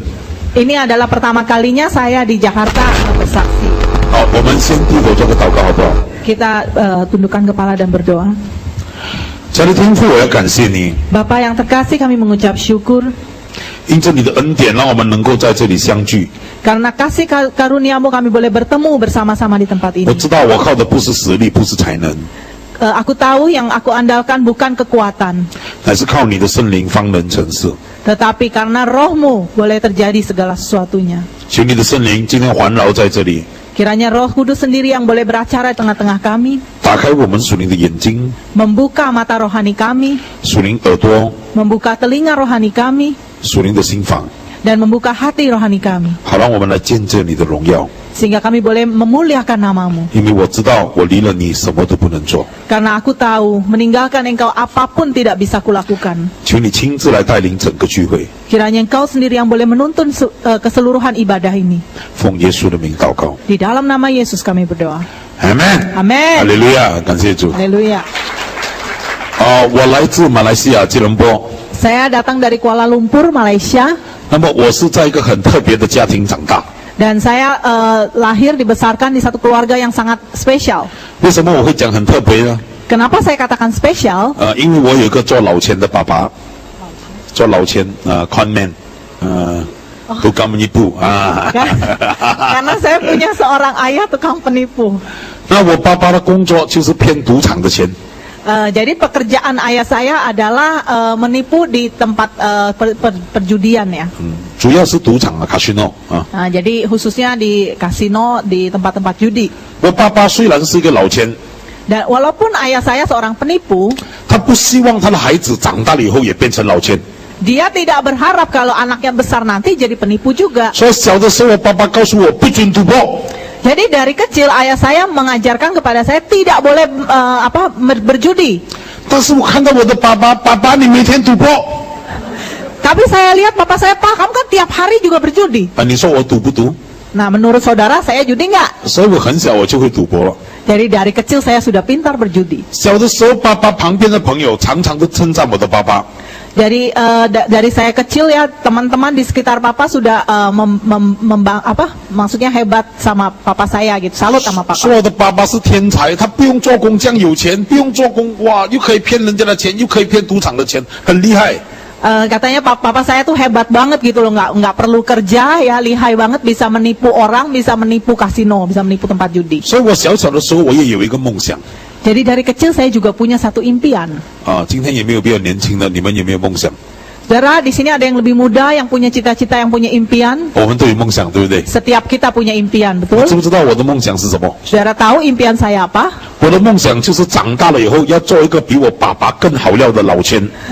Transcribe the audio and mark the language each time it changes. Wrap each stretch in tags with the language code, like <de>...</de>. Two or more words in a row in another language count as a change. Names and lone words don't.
<id>ini adalah pertama kalinya saya di Jakarta bersaksi.</id> <zh>好，我们先低头做个祷告，好不好？</zh> <id>Kita tundukkan kepala dan berdoa.</id> <zh>亲爱的天父，我要感谢你，</zh> <id>Bapa yang terkasih, kami mengucap syukur</id> <zh>因着你的恩典，让我们能够在这里相聚。</zh> <id>karena kasih karuniamu kami boleh bertemu bersama-sama di tempat</id> <zh>我</zh> <id>ini.</id> <zh>知道我靠的不是实力，不是才能，</zh> <id>Aku tahu yang aku andalkan bukan kekuatan,</id> <zh>乃是靠你的圣灵方能成事。</zh> <id>tetapi karena rohmu boleh terjadi segala sesuatunya.</id> <zh>求你的圣灵今天环绕在这里，</zh> <id>Kiranya Roh Kudus sendiri yang boleh beracara di tengah-tengah kami,</id> <zh>打开我们属灵的眼睛、</zh> <id>membuka mata rohani kami,</id> <zh>属灵耳朵、</zh> <id>membuka telinga rohani kami,</id> <zh>属灵的心房，</zh> <id>dan membuka hati rohani kami,</id> <zh>好让我们来见证你的荣耀。</zh> <id>sehingga kami boleh memuliakan namamu.</id> <zh>因为我知道我离了你什么都不能做，</zh> <id>Karena aku tahu meninggalkan engkau apapun tidak bisa kulakukan.</id> <zh>求你亲自来带领整个聚会，</zh> <id>Kiranya engkau sendiri yang boleh menuntun keseluruhan ibadah ini.</id> <zh>奉耶稣的名祷告，</zh> <id>Di dalam nama Yesus kami berdoa.</id> <zh>阿门，</zh> <id>Amin.</id> <zh>哈利路亚，感谢主。</zh> <id>Haleluya.</id> <zh>我来自马来西亚吉隆坡，</zh> <id>Saya datang dari Kuala Lumpur, Malaysia.</id> <zh>那么我是在一个很特别的家庭长大。</zh> <id>Dan saya lahir dibesarkan di satu keluarga yang sangat spesial.</id> <zh>为什么我会讲很特别呢？</zh> <id>Kenapa saya katakan spesial?</id> <zh>因为我有一个做老千的爸爸，做老千 conman，</zh> <id>tukang menipu Karena saya punya seorang ayah tukang penipu.</id> <zh>那我爸爸的工作就是骗赌场的钱。</zh> <id>Jadi pekerjaan ayah saya adalah menipu di tempat perjudian ya.</id> <zh>主要是赌场啊 ，casino 啊。</zh> <id>Jadi khususnya di kasino, di tempat-tempat judi.</id> <zh>我爸爸虽然是一个老千，</zh> <id>Dan walaupun ayah saya seorang penipu,</id> <zh>他不希望他的孩子长大了以后也变成老千。</zh> <id>dia tidak berharap kalau anaknya besar nanti jadi penipu juga.</id> <zh>所以小的时候，我爸爸告诉我不准赌博。</zh> <id>Jadi dari kecil ayah saya mengajarkan kepada saya tidak boleh berjudi.</id> <zh>但是我看到我的爸爸，爸爸你每天赌博。</zh> <id>Tapi saya lihat bapak saya, Pak, kamu kan tiap hari juga berjudi.</id> <zh>你说我赌不赌？</zh> <id>Nah, menurut saudara saya judi nggak?</id> <zh>所以我很小我就会赌博了。</zh> <id>Jadi dari kecil saya sudah pintar berjudi.</id> <zh>小的时候，爸爸旁边的朋友常常都称赞我的爸爸。</zh> <id>Jadi dari saya kecil ya teman-teman di sekitar papa sudah maksudnya hebat sama papa saya gitu, salut sama papa.</id> <zh>说我的爸爸是天才，他不用做工这样有钱，不用做工哇，又可以骗人家的钱，又可以骗赌场的钱，很厉害。</zh> <id>Katanya papa saya tuh hebat banget gitu loh, nggak perlu kerja ya, lihai banget, bisa menipu orang, bisa menipu kasino, bisa menipu tempat judi.</id> <zh>所以我小小的时候我也有一个梦想。</zh> <id>Jadi dari kecil saya juga punya satu impian.</id> <zh>今天也没有比较年轻的，你们有没有梦想？</zh> <id>Saudara, di sini ada yang lebih muda, yang punya cita-cita, yang punya impian.</id> <zh>我们都有梦想，对不对？</zh> <id>Setiap kita punya impian,</id> <zh>知</zh> <id>betul?</id> <zh>不知道我的梦想是什么？</zh> <id>Saudara tahu impian saya apa?</id> <zh>我的梦想就是长大了以后要做一个比我爸爸更好料的老千。</zh>